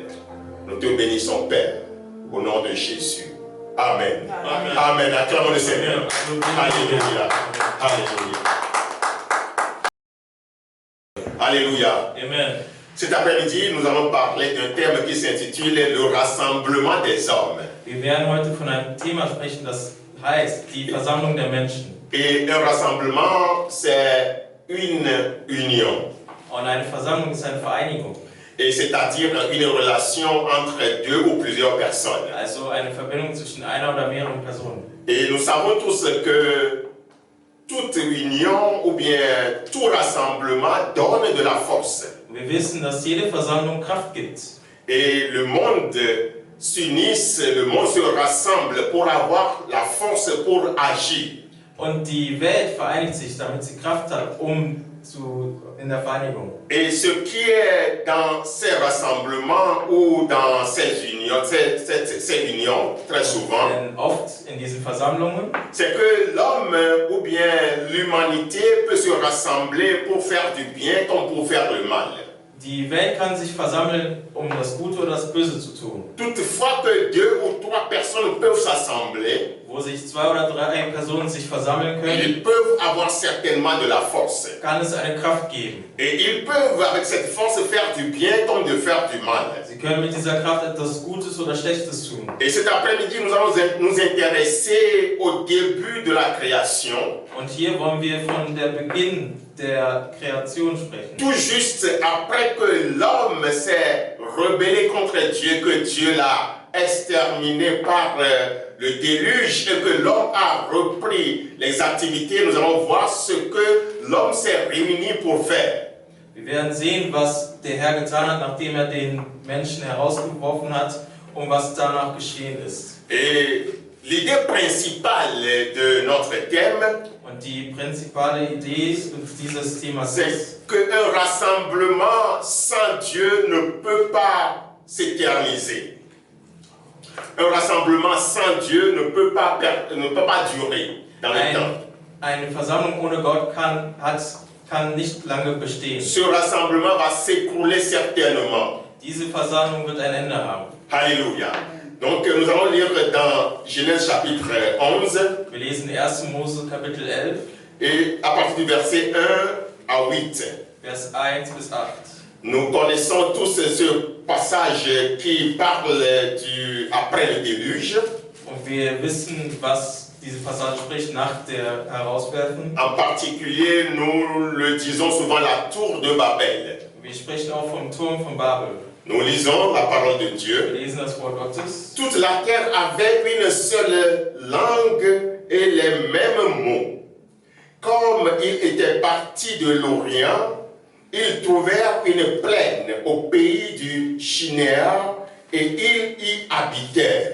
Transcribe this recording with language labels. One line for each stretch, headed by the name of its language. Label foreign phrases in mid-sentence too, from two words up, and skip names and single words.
French: Nous te bénissons, Père, au nom de Jésus. Amen. Amen. Amen. Acclamons le Seigneur. Alléluia. Alléluia. Alléluia. Amen. Cet après-midi, nous allons parler d'un terme qui s'intitule le rassemblement des hommes.
German: Wir werden heute von einem Thema sprechen, das heißt die Versammlung der Menschen.
French: Et un rassemblement, c'est une union.
German: Und eine Versammlung ist eine Vereinigung.
French: Et c'est-à-dire une relation entre deux ou plusieurs personnes.
German: Also eine Verbindung zwischen einer oder mehreren Personen.
French: Et nous savons tous que toute union ou bien tout rassemblement donne de la force.
German: Wir wissen, dass jede Versammlung Kraft gibt.
French: Et le monde s'unisse, le monde se rassemble pour avoir la force pour agir.
German: Und die Welt vereinigt sich, damit sie Kraft hat, in der Vereinigung.
French: Et ce qui est dans ces rassemblements ou dans ces unions, ces unions très souvent,
German: Denn oft in diesen Versammlungen,
French: c'est que l'homme ou bien l'humanité peut se rassembler pour faire du bien comme pour faire le mal.
German: die Welt kann sich versammeln, um das Gute oder das Böse zu tun.
French: Toutefois que 2 ou 3 personnes peuvent s'assembler,
German: Wo sich 2 oder 3 Personen sich versammeln können,
French: ils peuvent avoir certainement de la force.
German: kann es eine Kraft geben.
French: Et ils peuvent avec cette force faire du bien comme de faire du mal.
German: Sie können mit dieser Kraft etwas Gutes oder Schlechtes tun.
French: Et cet après-midi, nous allons nous intéresser au début de la création.
German: Und hier wollen wir von der Beginn der Kreation sprechen.
French: Tout juste après que l'homme s'est rebellé contre Dieu, que Dieu l'a exterminé par le déluge et que l'homme a repris les activités, nous allons voir ce que l'homme s'est réuni pour faire.
German: Wir werden sehen, was der Herr getan hat, nachdem er den Menschen herausgeworfen hat und was danach geschehen ist.
French: Et l'idée principale de notre thème,
German: Und die prinzipale Idee dieses Themas ist,
French: c'est qu'un rassemblement sans Dieu ne peut pas s'éterniser. Un rassemblement sans Dieu ne peut pas durer dans le temps.
German: Eine Versammlung ohne Gott kann nicht lange bestehen.
French: Ce rassemblement va s'écrouler certainement.
German: Diese Versammlung wird ein Ende haben.
French: Alléluia. Donc nous allons lire dans Genèse chapitre 11.
German: Wir lesen 1. Mose Kapitel 11,
French: Et à partir du verset 1 à 8.
German: Vers 1 bis 8.
French: Nous connaissons tous ce passage qui parle après le déluge.
German: Und wir wissen, was diese Passage spricht nach der Herauswerfen.
French: En particulier, nous le disons souvent la tour de Babel.
German: Wir sprechen auch vom Turm von Babel.
French: Nous lisons la parole de
German: Wir
French: Dieu.
German: lesen das Wort Gottes.
French: Toute la terre avait une seule langue et les mêmes mots. Comme ils étaient partis de l'Orient, ils trouvèrent une plaine au pays du Shinéar et ils y habitèrent.